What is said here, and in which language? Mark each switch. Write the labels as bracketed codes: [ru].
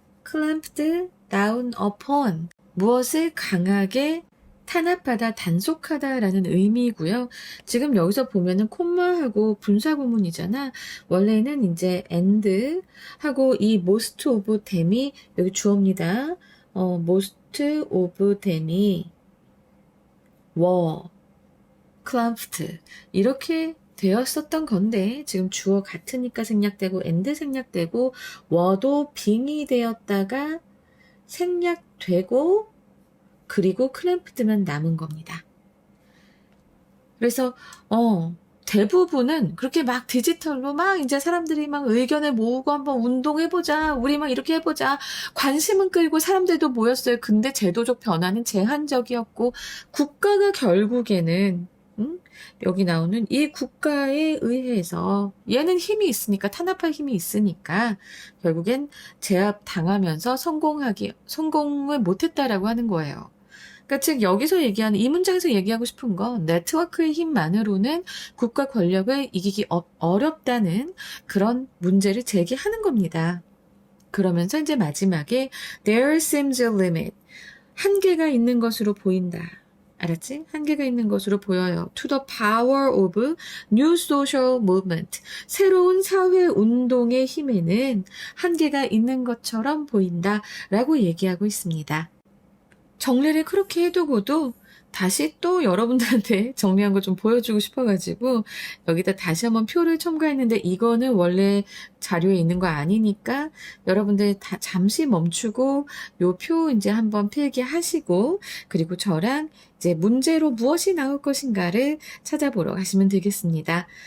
[ko] clamped down upon, 무엇을 강하게 탄압하다, 단속하다라는 의미이고요. 지금 여기서 보면은 콤마하고 분사구문이잖아. 원래는 이제 and 하고 이 most of them 이 여기 주어입니다. [en] most of them이 were clamped 이렇게 [ko] 되었었던 건데 지금 주어 같으니까 생략되고 and 생략되고 were 빙이 되었다가 생략되고 그리고 clamped만 남은 겁니다. 그래서 대부분은 그렇게 막 디지털로 막 이제 사람들이 막 의견을 모으고 한번 운동해보자. 우리 막 이렇게 해보자. 관심은 끌고 사람들도 모였어요. 근데 제도적 변화는 제한적이었고 국가가 결국에는 여기 나오는 이 국가에 의해서 얘는 힘이 있으니까 탄압할 힘이 있으니까 결국엔 제압당하면서 성공을 못했다라고 하는 거예요. 그러니까 즉 여기서 얘기하는 이 문장에서 얘기하고 싶은 건 네트워크의 힘만으로는 국가 권력을 이기기 어렵다는 그런 문제를 제기하는 겁니다. [en] 그러면서 이제 마지막에 there seems a limit. [ko] 한계가 있는 것으로 보인다. 알았지? 한계가 있는 것으로 보여요. [en] To the power of new social movement. [ko] 새로운 사회 운동의 힘에는 한계가 있는 것처럼 보인다. 라고 얘기하고 있습니다. 정리를 그렇게 해두고도 다시 또 여러분들한테 정리한 거 좀 보여주고 싶어가지고 여기다 다시 한번 표를 첨가했는데 이거는 원래 자료에 있는 거 아니니까 여러분들 다 잠시 멈추고 요 표 이제 한번 필기하시고 그리고 저랑 이제 문제로 무엇이 나올 것인가를 찾아보러 가시면 되겠습니다.